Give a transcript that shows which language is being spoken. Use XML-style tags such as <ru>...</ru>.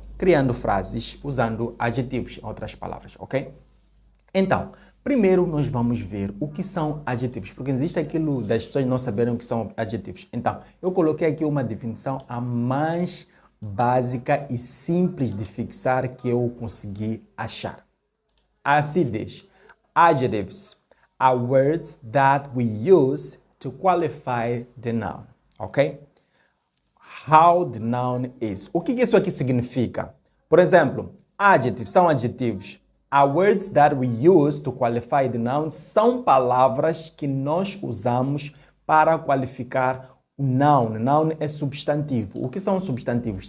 <pt>Criando frases usando adjetivos, em outras palavras, ok? Então, primeiro nós vamos ver o que são adjetivos, porque existe aquilo das pessoas não saberem o que são adjetivos. Então, eu coloquei aqui uma definição a mais básica e simples de fixar que eu consegui achar. Assim diz:</pt> <en>adjectives are words that we use to qualify the noun, ok? How the noun is.</en> <pt>O que isso aqui significa? Por exemplo, adjetivos são adjetivos.</pt> <en>Are words that we use to qualify the noun</en> <pt>são palavras que nós usamos para qualificar o noun. Noun é substantivo. O que são substantivos?</pt>